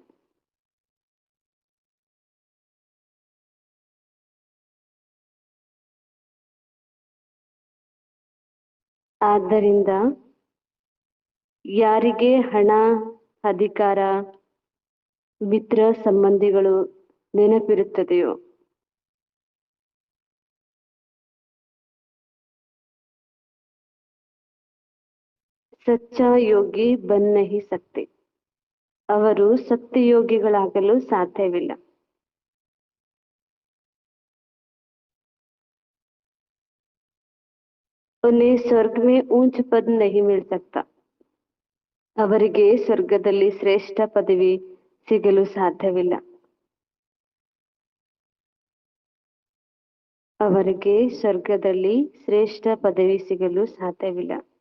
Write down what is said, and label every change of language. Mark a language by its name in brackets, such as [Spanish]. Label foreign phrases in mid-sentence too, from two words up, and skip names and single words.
[Kannada] ಆದ್ದರಿಂದ ಯಾರಿಗೆ ಹಣ, ಅಧಿಕಾರ, ಮಿತ್ರ ಸಂಬಂಧಿಗಳು ನೆನಪಿರುತ್ತದೆಯೋ [Hindi] सच्चा योगी बन नहीं सकते, [Kannada] ಅವರು ಸತ್ಯಯೋಗಿಗಳಾಗಲು ಸಾಧ್ಯವಿಲ್ಲ. [Hindi] उन्हें स्वर्ग में ऊंच पद नहीं मिल सकता, [Kannada] ಅವರಿಗೆ ಸ್ವರ್ಗದಲ್ಲಿ ಶ್ರೇಷ್ಠ ಪದವಿ ಸಿಗಲು ಸಾಧ್ಯವಿಲ್ಲ. ಅವರಿಗೆ ಸ್ವರ್ಗದಲ್ಲಿ ಶ್ರೇಷ್ಠ ಪದವಿ ಸಿಗಲು ಸಾಧ್ಯವಿಲ್ಲ.